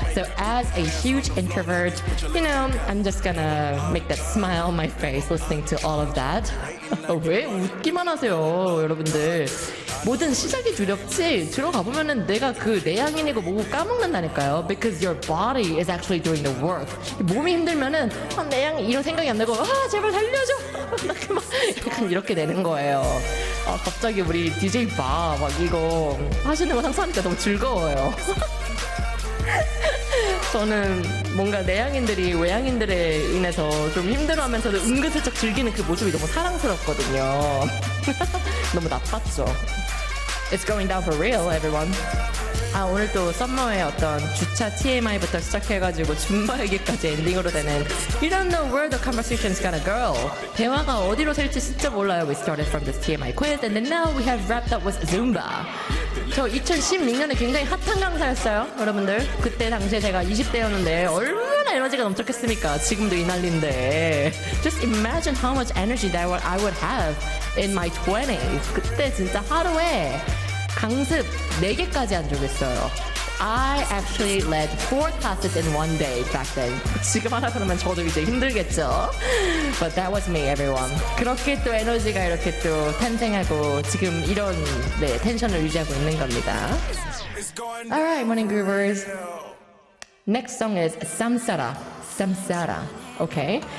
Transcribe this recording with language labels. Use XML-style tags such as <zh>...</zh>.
<en>So as a huge introvert, you know, I'm just gonna make that smile on my face listening to all of that.</en> <ko>왜 웃기만 하세요, 여러분들? 모든 시작이 두렵지. 들어가 보면은 내가 그 내향인이고 뭐고 까먹는다니까요.</ko> <en>Because your body is actually doing the work.</en> <ko>몸이 힘들면은 아, 내향 이런 생각이 안 들고 아 제발 살려줘. 약간 이렇게 되는 거예요. 아, 갑자기 우리 DJ 봐 막 이거 하시는 거 상상하니까 너무 즐거워요. 저는 뭔가 내향인들이 외향인들에 인해서 좀 힘들어하면서도 은근슬쩍 즐기는 그 모습이 너무 사랑스럽거든요. 너무 나빴죠.</ko> <en>It's going down for real, everyone.</en> <ko>아, 오늘 또 썸머의 어떤 주차 TMI부터 시작해가지고 줌바 얘기까지 엔딩으로 되는</ko> <en>You don't know where the conversation's gonna go.</en> <ko>대화가 어디로 셀지 진짜 몰라요.</ko> <en>We started from this TMI quiz and then now we have wrapped up with Zumba.</en> <ko>저 2016년에 굉장히 핫한 강사였어요, 여러분들. 그때 당시에 제가 20대였는데 얼마나 에너지가 넘쳤겠습니까? 지금도 이 난리인데.</ko> <en>Just imagine how much energy that I would have in my 20s.</en> <ko>그때 진짜 하루에 강습 4개까지 한 적 있어요.</ko> <en>I actually led 4 classes in one day back then.</en> <ko>지금 하나 그러면 저도 이제 힘들겠죠.</ko> <en>But that was me, everyone.</en> <ko>그렇게 또 에너지가 이렇게 또 탄생하고 지금 이런 네, 텐션을 유지하고 있는 겁니다.</ko> <en>Alright, morning groovers. Next song is Samsara. Samsara. Okay.</en>